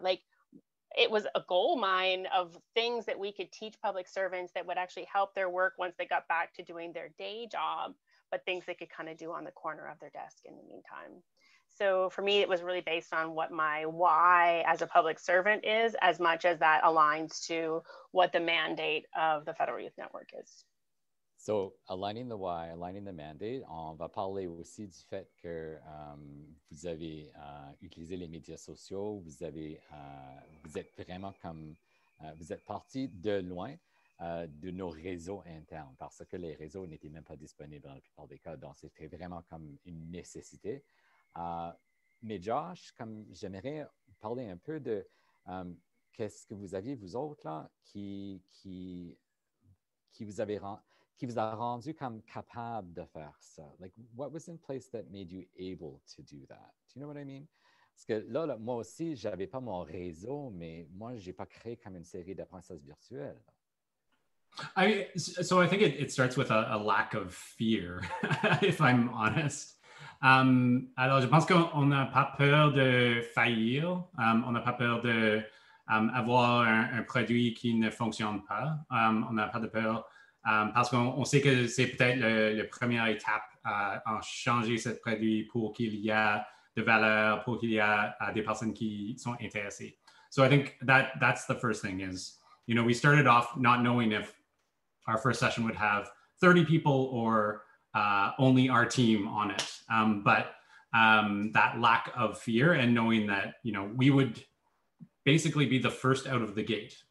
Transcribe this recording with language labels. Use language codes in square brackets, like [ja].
[en] Like, it was a gold mine of things that we could teach public servants that would actually help their work once they got back to doing their day job, but things they could kind of do on the corner of their desk in the meantime. So for me, it was really based on what my why as a public servant is, as much as that aligns to what the mandate of the Federal Youth Network is. So aligning the why, aligning the mandate, [fr] on va parler aussi du fait que vous avez utilisé les médias sociaux, vous êtes vraiment comme, vous êtes parti de loin de nos réseaux internes, parce que les réseaux n'étaient même pas disponibles dans la plupart des cas, donc c'était vraiment comme une nécessité. Mais Josh, comme j'aimerais parler un peu de qu'est-ce que vous aviez, vous autres, là, qui vous a rendu comme capable de faire ça? [en] Like, what was in place that made you able to do that? Do you know what I mean? [fr] Parce que là moi aussi, je n'avais pas mon réseau, mais moi, je n'ai pas créé comme une série d'apprentissages virtuels. [en] So I think it starts with a lack of fear, if I'm honest. [fr] Alors, je pense qu'on n'a pas peur de faillir. On n'a pas peur de avoir un produit qui ne fonctionne pas. On n'a pas de peur parce qu'on sait que c'est peut-être la première étape à changer ce produit pour qu'il y ait de valeur, pour qu'il y ait des personnes qui sont intéressées. [en] So I think that's the first thing is, we started off not knowing if our first session would have 30 people or only our team on it. But that lack of fear and knowing that, we would basically be the first out of the gate.